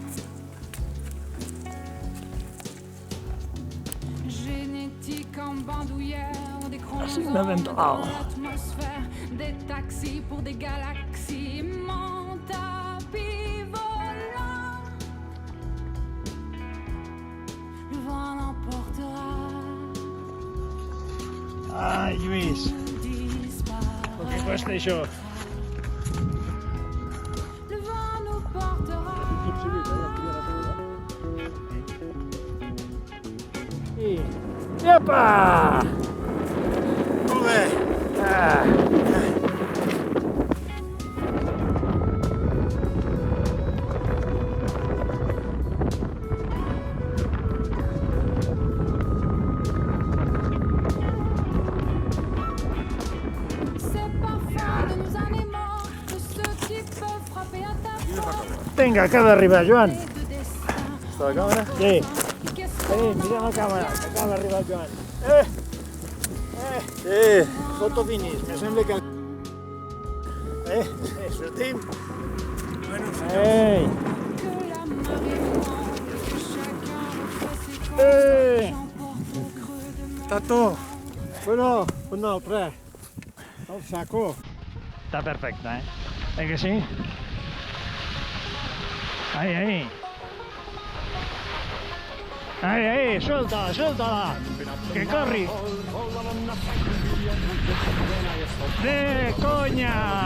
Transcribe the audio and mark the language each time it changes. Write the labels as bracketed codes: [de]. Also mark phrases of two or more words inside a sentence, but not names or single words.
[fr] Génétique en bandoulière, des chromosomes dans l'atmosphère, des taxis pour des galaxies, mon tapis volant. Le vent l'emportera. Ai, [ca] Lluís, [fr] Disparaît. [ca] el que costa això. [fr] Le vent nous portera. [ca] I... Epa! Molt bé. Ah. [fr] C'est parfois de nos animaux, de ceux qui peuvent frapper à ta porte. [ca] Vinga, acaba d'arribar, Joan. [fr] Et de destin. [ca] Està la càmera? Sí. Mira la càmera, que acaba d'arribar el Joan. Foto finis, me sembla que... Sortim. Bueno, Ei! [fr] Que la marée monte, chacun refait ses comptes, j'emporte au creux de mon [ca] Tato! Bueno, un altre. [es] El saco. [ca] Està perfecte, eh que sí? Ai, ai! [es] Ai, ai, suelta-la, suelta-la! [ca] Que corri! Conya!